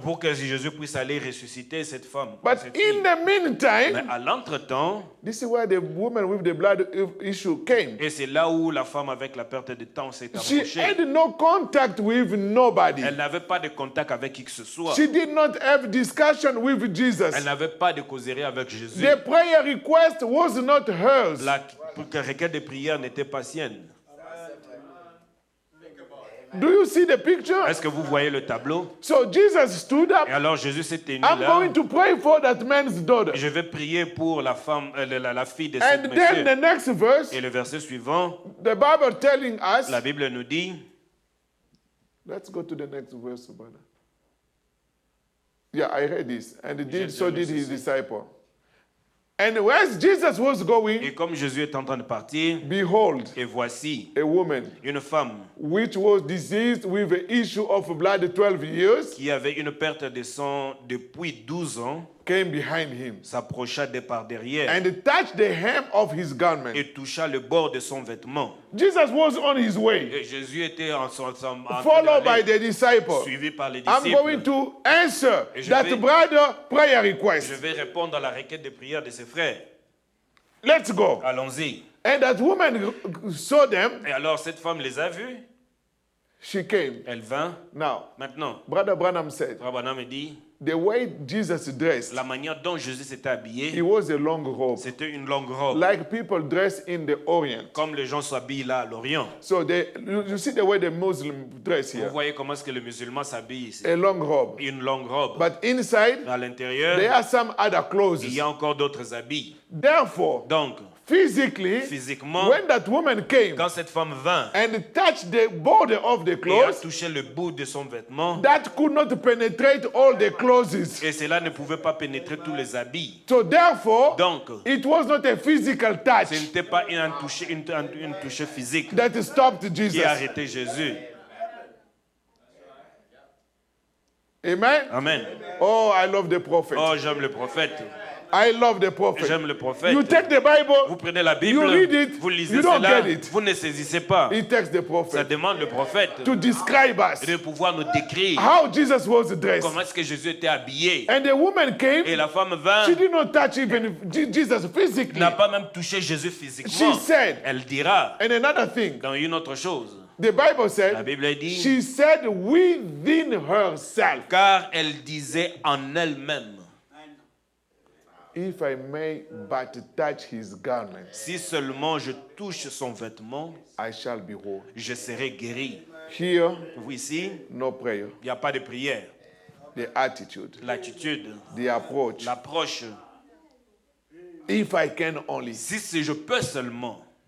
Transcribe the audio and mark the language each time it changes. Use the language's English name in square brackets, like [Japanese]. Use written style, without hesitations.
[French] Pour que Jésus puisse aller ressusciter cette femme. [English] But [French] cette fille. [English] in the [French] Mais [English] meantime, [French] à l'entretemps, [English] this is where the woman with the blood issue came. [French] et c'est là où la femme avec la perte de temps s'est [English] She [French] approchée. [English] had no contact with nobody. [French] Elle n'avait pas de contact avec qui que ce soit. [English] She did not have discussion with Jesus. [French] Elle n'avait pas de causerie avec Jésus. [English] The prayer request was not hers. [French] La requête de prière n'était pas sienne. [English] Do you see the picture? [French] Est-ce que vous voyez le tableau? [English] So Jesus stood up. [French] Et alors Jésus s'est tenu [English] I'm [French] là. [English] going to pray for that man's daughter. [French] Je vais prier pour la femme, la fille de [English] And [French] ce [English] then the next verse, [French] Et le verset suivant, [English] the Bible telling us, [French] la Bible nous dit, [English] let's go to the next verse, brother. Yeah, I read this. And so did his disciple. And as Jesus was going, [French] et comme Jésus est en train de partir, [English] behold, [French] et voici [English] a woman [French] une femme [English] which was diseased with an issue of blood 12 years [French] qui avait une perte de sang depuis 12 ans, [English] came behind him [French] s'approcha de par derrière [English] and touched the hem of his garment. [French] et toucha le bord de son vêtement. [English] Jesus was on his way, [French] Et Jésus était en train [English] followed by [French] d'aller, [English] the disciples. [French] suivi par les [English] I'm going [French] disciples. [English] to answer [French] Et je [English] that [French] vais- [English] brother prayer [French] Je [English] request. [French] vais répondre à la requête de prière de ses frères. [English] Let's go. [French] Allons-y. [English] And that woman saw them. [French] Et alors cette femme les a vus. [English] She came. [French] Elle vint. [English] Now, [French] Maintenant, [English] Brother Branham said, [French] Frère Branham me dit, [English] the way Jesus dressed, [French] la manière dont Jésus s'était habillé, [English] it was a long robe, [French] c'était une longue robe, [English] like people dress in the Orient. [French] comme les gens s'habillent là à l'Orient. [English] So you see the way the Muslim dress [French] Vous [English] here, [French] voyez comment est-ce que le musulman s'habille ici. [English] a long robe. [French] Une longue robe. [English] But inside, [French] À l'intérieur, [English] there are some other clothes. [French] il y a encore d'autres habits. [English] Therefore, [French] Donc, [English] physically, [French] physiquement, [English] when that woman came [French] quand cette femme vint [English] and touched the border of the [French] et a [English] clothes, [French] touché le bout de son vêtement, [English] that could not penetrate all the clothes. [French] et cela ne pouvait pas pénétrer tous les habits. [English] So therefore, [French] Donc, [English] it was not a physical [French] ce [English] touch [French] n'était pas une touche physique [English] that stopped [French] qui [English] Jesus. [French] a arrêté Jésus. [English] Amen. [French] Amen. [English] Oh, I love the prophet. [French] Oh, j'aime le prophète. [English] I love the prophet. [French] J'aime le prophète. [English] You take the Bible, [French] prenez la Bible, [English] you read it, [French] vous lisez [English] you don't [French] cela, [English] get it. [French] vous ne saisissez pas. [English] It takes the [French] Ça [English] prophet [French] demande le prophète [English] to describe us [French] de pouvoir nous décrire [English] how Jesus was dressed. [French] comment est-ce que Jésus était habillé. [English] And the woman [French] Et [English] came, [French] la femme vint, [English] she did not touch even Jesus physically. [French] n'a pas même touché Jésus physiquement. [English] She said, [French] Elle dira, [English] and another thing, [French] dans une autre chose, [English] the Bible [French] la [English] said, [French] Bible dit, [English] she said within herself, [French] car elle disait en elle-même, [English] if I may but touch his garment, [French] si seulement je touche son vêtement, [English] I shall be whole. [French] je serai guéri. [English] Here, [French] Ici, [English] no prayer. [French] il n'y a pas de prière. [English] The attitude, [French] L'attitude, [English] the approach. [French] l'approche, [English] If I can only, [French] si je peux seulement,